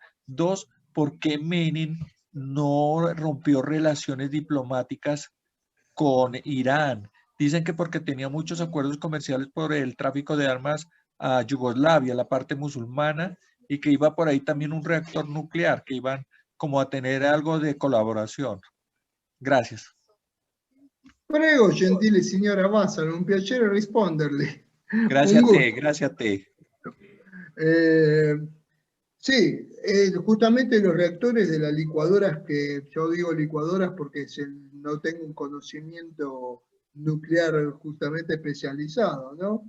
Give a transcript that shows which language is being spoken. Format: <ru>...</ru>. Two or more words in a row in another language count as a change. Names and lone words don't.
<es>Dos, ¿por qué Menem no rompió relaciones diplomáticas con Irán? Dicen que porque tenía muchos acuerdos comerciales por el tráfico de armas a Yugoslavia, la parte musulmana, y que iba por ahí también un reactor nuclear, que iban como a tener algo de colaboración. Gracias.</es> <it>Prego, gentile signora Massaro, un piacere risponderle.</it> <es>Gracias a te, gracias a te. Sí, justamente los reactores de las licuadoras, que yo digo licuadoras porque no tengo un conocimiento nuclear justamente especializado, ¿no?</es>